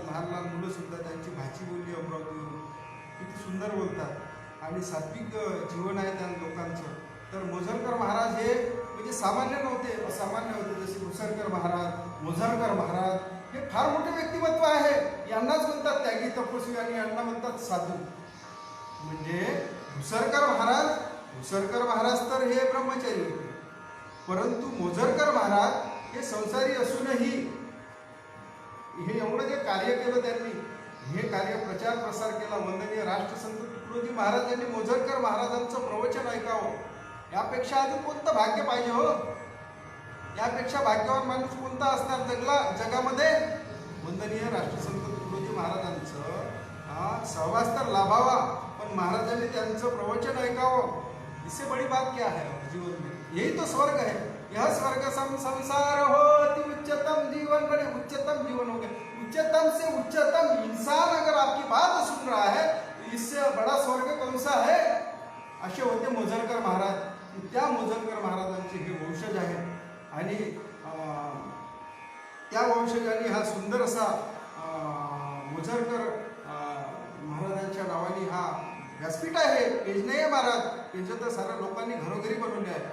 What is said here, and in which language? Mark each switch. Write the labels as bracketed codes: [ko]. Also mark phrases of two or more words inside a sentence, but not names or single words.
[mr] लहान लहान मुलंसुद्धा त्यांची भाची बोलली अमरावतीवरून किती सुंदर बोलतात. आणि सात्विक जीवन आहे त्या लोकांचं. तर मोझरकर महाराज हे म्हणजे सामान्य नव्हते, असामान्य होते. जसे भुसरकर महाराज, मोझरकर महाराज हे फार मोठे व्यक्तिमत्व आहे. यांनाच म्हणतात त्यागी तपस्वी आणि यांना म्हणतात साधू. म्हणजे भुसरकर महाराज तर हे ब्रह्मचारी होते, परंतु मोझरकर महाराज हे संसारी असूनही हे एवढं जे कार्य केलं त्यांनी, हे कार्य प्रचार प्रसार केला. वंदनीय राष्ट्रसंत तुकडोजी महाराज यांनी मोझरकर महाराजांचं प्रवचन ऐकावं. यापेक्षा अजून कोणतं भाग्य पाहिजे हो? यापेक्षा भाग्यवान माणूस कोणता असणार जगामध्ये? वंदनीय राष्ट्रसंत तुकडोजी महाराजांचं सहवास तर लाभावा, पण महाराजांनी त्यांचं प्रवचन ऐकावं. [hi] इससे बड़ी बात क्या है जीवन में? यही तो स्वर्ग है. यह स्वर्ग संसार हो अति उच्चतम जीवन बने. उच्चतम जीवन हो गया. उच्चतम से उच्चतम इंसान अगर आपकी बात सुन रहा है तो इससे बड़ा स्वर्ग कौन सा है? [mr] असे होते मोझरकर महाराज. त्या मोझरकर महाराजांचे हे वंशज आहेत आणि त्या वंशजांनी हा सुंदर असा मोझरकर महाराजांच्या नावाने हा व्यासपीठ आहे. पेज नाही आहे महाराज, पेज तर साऱ्या लोकांनी घरोघरी बनवले आहे.